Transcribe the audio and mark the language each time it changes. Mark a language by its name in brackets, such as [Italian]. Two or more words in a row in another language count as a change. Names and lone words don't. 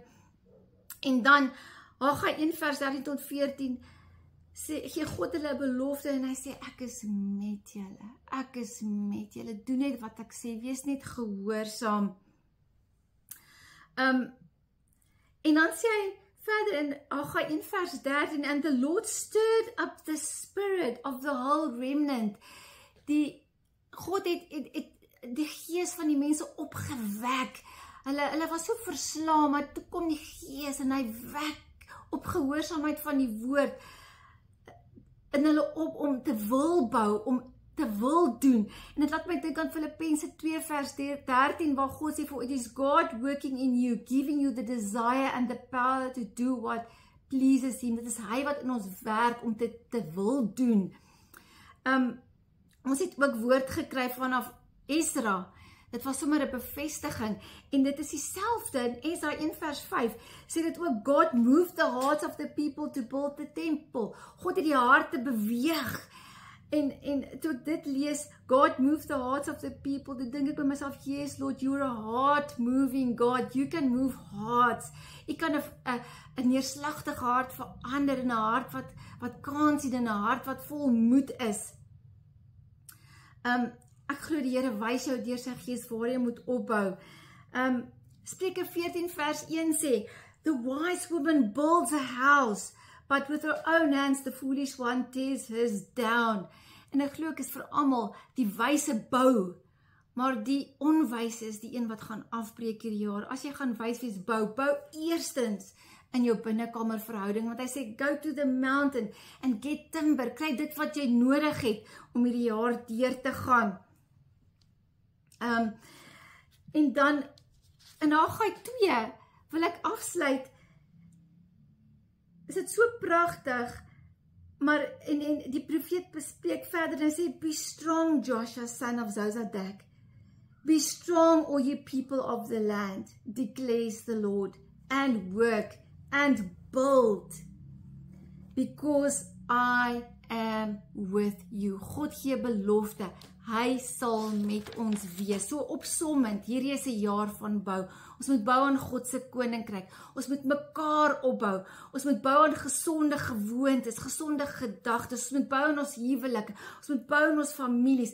[Afrikaans] En dan Haggai 1 vers 13 tot 14 gee God hulle 'n belofte en hy sê, ek is met julle. Ek is met julle. Doen net wat ek sê. Wees net gehoorsaam. En dan sê hy verder in Haggai 1 vers 13, [English] and the Lord stirred up the spirit of the whole remnant. [Afrikaans] God het die gees van die mense opgewek. Hulle was so verslaam, maar toe kom die gees en hy wek op gehoorsaamheid van die woord in hulle op om te wil bou, om te wil doen. En dit laat my dink aan Filippense 2 vers 13, waar God sê, [English] for it is God working in you, giving you the desire and the power to do what pleases him. [Afrikaans] Dit is hy wat in ons werk om te wil doen. Ons het ook woord gekry vanaf Esra. Dit was sommer 'n bevestiging. En dit is dieselfde in Esra 1 vers 5. Sê dit ook, [English] God moved the hearts of the people to build the temple. [Afrikaans] God het die harte beweeg. En toe ek dit lees, [English] God moved the hearts of the people, [Afrikaans] toe dink ek by myself, [English] yes Lord, you're a heart moving God, you can move hearts. [Afrikaans] Jy kan 'n neerslagtige hart verander in 'n hart wat kans het, in 'n hart wat vol moed is. ek glo die Here wys jou deur sy gees waar jy moet opbou. Spreuke 14 vers 1 sê, [English] the wise woman builds a house, but with her own hands the foolish one tears hers down. [Afrikaans] En ek glo ek is vir almal die wyse bou, maar die onwyse is die een wat gaan afbreek hierdie jaar. As jy gaan wys wees bou eerstens in jou binnekamer verhouding, want hy sê, [English] go to the mountain and get timber, [Afrikaans] kry dit wat jy nodig het om hierdie jaar deur te gaan. En dan, in Haggai 2, wil ek afsluit, is dit so pragtig, maar en die profeet bespreek verder en sê, [English] be strong, Joshua, son of Zozadak. Be strong, all ye people of the land, declares the Lord, and work and build, because I am with you. [Afrikaans] God gee belofte, hy sal met ons wees. So opsommend, hierdie is 'n jaar van bou. Ons moet bou aan God se koninkryk. Ons moet mekaar opbou. Ons moet bou aan gesonde gewoontes, gesonde gedagtes. Ons moet bou aan ons huwelike. Ons moet bou aan ons families.